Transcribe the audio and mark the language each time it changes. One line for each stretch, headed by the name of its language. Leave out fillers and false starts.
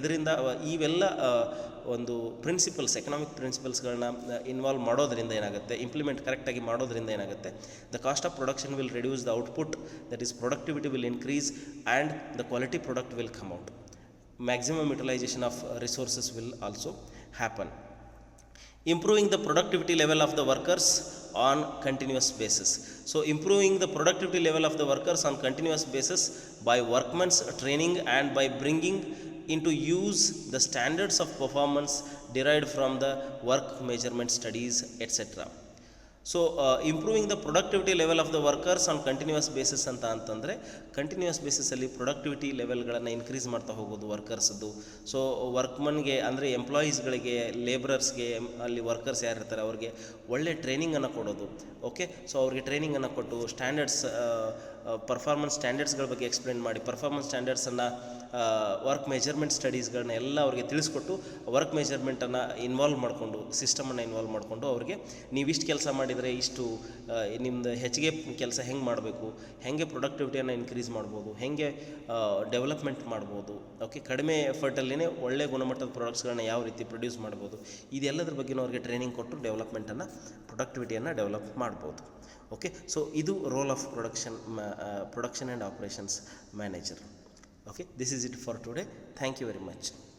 Kannada: ಇದರಿಂದ ಇವೆಲ್ಲ ಒಂದು ಪ್ರಿನ್ಸಿಪಲ್ಸ್, ಎಕನಾಮಿಕ್ ಪ್ರಿನ್ಸಿಪಲ್ಸ್ಗಳನ್ನ ಇನ್ವಾಲ್ವ್ ಮಾಡೋದ್ರಿಂದ ಏನಾಗುತ್ತೆ,
English: Implement ಕರೆಕ್ಟಾಗಿ ಮಾಡೋದ್ರಿಂದ ಏನಾಗುತ್ತೆ, the cost of production will reduce, the output that is productivity will increase, and the quality product will come out. Maximum utilisation of resources will also happen. Improving the productivity level of the workers on continuous basis. So improving the productivity level of the workers on continuous basis by workmen's training and by bringing into use the standards of performance derived from the work measurement studies, etc.
Kannada: So
English: improving the productivity level of the workers on continuous basis
Kannada: ಅಂತಂದರೆ continuous ಬೇಸಿಸಲ್ಲಿ productivity ಲೆವೆಲ್ಗಳನ್ನು increase ಮಾಡ್ತಾ ಹೋಗೋದು ವರ್ಕರ್ಸ್ದು. So ವರ್ಕ್ಮನ್ಗೆ ಅಂದರೆ ಎಂಪ್ಲಾಯೀಸ್ಗಳಿಗೆ, ಲೇಬರರ್ಸ್ಗೆ, ಅಲ್ಲಿ workers ಯಾರು ಇರ್ತಾರೆ ಅವ್ರಿಗೆ ಒಳ್ಳೆ ಟ್ರೈನಿಂಗನ್ನು ಕೊಡೋದು. ಓಕೆ, ಸೊ ಅವ್ರಿಗೆ ಟ್ರೈನಿಂಗನ್ನು ಕೊಟ್ಟು ಸ್ಟ್ಯಾಂಡರ್ಡ್ಸ್, ಪರ್ಫಾರ್ಮೆನ್ಸ್ ಸ್ಟ್ಯಾಂಡರ್ಡ್ಸ್ಗಳ ಬಗ್ಗೆ ಎಕ್ಸ್ಪ್ಲೇನ್ ಮಾಡಿ, ಪರ್ಫಾರ್ಮೆನ್ಸ್ ಸ್ಟ್ಯಾಂಡರ್ಡ್ಸನ್ನು, ವರ್ಕ್ ಮೆಜರ್ಮೆಂಟ್ ಸ್ಟಡೀಸ್ಗಳನ್ನ ಎಲ್ಲ ಅವ್ರಿಗೆ ತಿಳಿಸ್ಕೊಟ್ಟು, ವರ್ಕ್ ಮೆಜರ್ಮೆಂಟನ್ನು ಇನ್ವಾಲ್ವ್ ಮಾಡಿಕೊಂಡು, ಸಿಸ್ಟಮನ್ನು ಇನ್ವಾಲ್ವ್ ಮಾಡಿಕೊಂಡು ಅವ್ರಿಗೆ ನೀವಿಷ್ಟು ಕೆಲಸ ಮಾಡಿದರೆ ಇಷ್ಟು ನಿಮ್ಮದು ಹೆಚ್ಚಿಗೆ ಕೆಲಸ ಹೆಂಗೆ ಮಾಡಬೇಕು, ಹೇಗೆ ಪ್ರೊಡಕ್ಟಿವಿಟಿಯನ್ನು ಇನ್ಕ್ರೀಸ್ ಮಾಡ್ಬೋದು, ಹೇಗೆ ಡೆವಲಪ್ಮೆಂಟ್ ಮಾಡ್ಬೋದು, ಓಕೆ, ಕಡಿಮೆ ಎಫರ್ಟಲ್ಲಿನೇ ಒಳ್ಳೆ ಗುಣಮಟ್ಟದ ಪ್ರಾಡಕ್ಟ್ಸ್ಗಳನ್ನ ಯಾವ ರೀತಿ ಪ್ರೊಡ್ಯೂಸ್ ಮಾಡ್ಬೋದು, ಇದೆಲ್ಲದ್ರ ಬಗ್ಗೆನೂ ಅವ್ರಿಗೆ ಟ್ರೈನಿಂಗ್ ಕೊಟ್ಟು ಡೆವಲಪ್ಮೆಂಟನ್ನು, ಪ್ರೊಡಕ್ಟಿವಿಟಿಯನ್ನು ಡೆವಲಪ್ ಮಾಡ್ಬೋದು. ಓಕೆ, ಸೊ ಇದು role of production and operations manager.
English: Okay, this is it for today. Thank you very much.